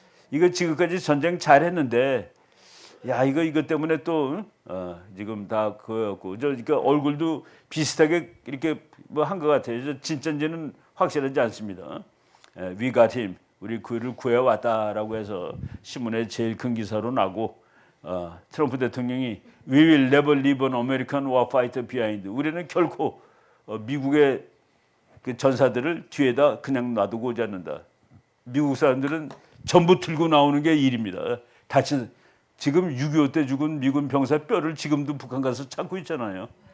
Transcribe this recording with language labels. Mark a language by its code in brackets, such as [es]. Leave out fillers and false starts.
[ko] 이거 지금까지 전쟁 잘했는데, 야 이것 때문에 또 지금 다 그거였고, 그러니까 얼굴도 비슷하게 이렇게 뭐 한 것 같아요. 진짜인지는 확실하지 않습니다. 위가팀 우리 그를 구해왔다라고 해서 신문에 제일 큰 기사로 나고. [en] 트럼프 [ko] 대통령이 [en] We will never leave an American warfighter behind. [ko] 우리는 결코 미국의 그 전사들을 뒤에다 그냥 놔두고 오지 않는다. 미국 사람들은 전부 들고 나오는 게 일입니다. 지금 6.25 때 죽은 미군 병사 뼈를 지금도 북한 가서 찾고 있잖아요.